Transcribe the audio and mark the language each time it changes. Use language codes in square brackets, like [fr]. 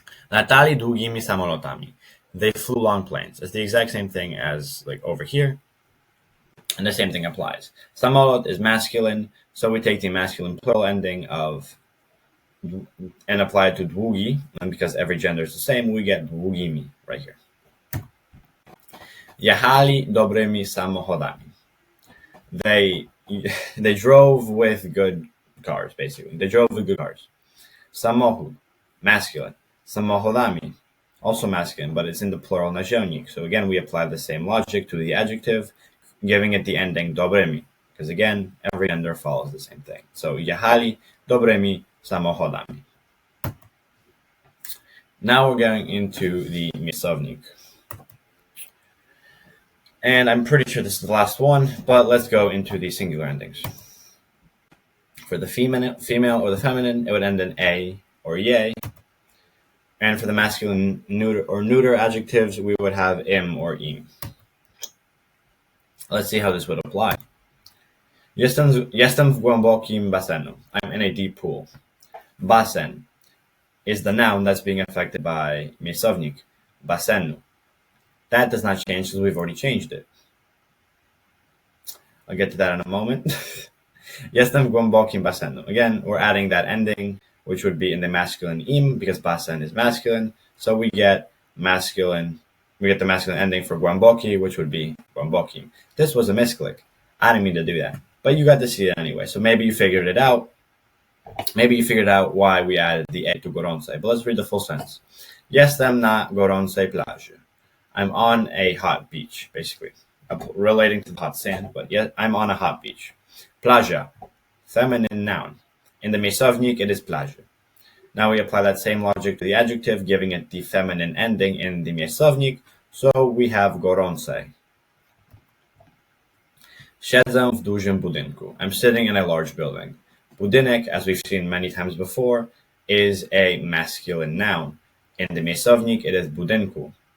[pl] Latali długimi samolotami. [en] They flew long planes. It's the exact same thing as like over here. And the same thing applies. Samolot is masculine, so we take the masculine plural ending of and apply it to długi, and because every gender is the same, we get długimi right here. [pl] Jechali dobrymi samochodami. [en] They drove with good cars, basically. They drove with good cars. Samochód, masculine. Samochodami, also masculine, but it's in the plural naziemnik. So again, we apply the same logic to the adjective, giving it the ending dobrymi, because again, every gender follows the same thing. So [pl] jechali dobrymi samochodami. [en] Now we're going into the miejscownik. And I'm pretty sure this is the last one, but let's go into the singular endings. For the female or the feminine, it would end in a or ye. And for the masculine neuter adjectives, we would have im or im. Let's see how this would apply. [pl] Jestem w głębokim basenu. [en] I'm in a deep pool. Basen is the noun that's being affected by miejscownik, basenu. That does not change because we've already changed it. I'll get to that in a moment. [pl] Jestem w głębokim basenu. [en] Again, we're adding that ending, which would be in the masculine im, because basen is masculine. So we get the masculine ending for głęboki, which would be głębokim. This was a misclick. I didn't mean to do that, but you got to see it anyway. So maybe you figured it out. Maybe you figured out why we added the e to gorącej. But let's read the full sentence. [pl] Jestem na gorącej plaży. [en] I'm on a hot beach, basically. Relating to hot sand, but yeah, I'm on a hot beach. Plaża, feminine noun. In the miejscownik, it is plaży. Now we apply that same logic to the adjective, giving it the feminine ending in the miejscownik. So we have gorącej. [pl] Siedzę w dużym budynku. [en] I'm sitting in a large building. Budynek, as we've seen many times before, is a masculine noun. In the miejscownik, it is budynku.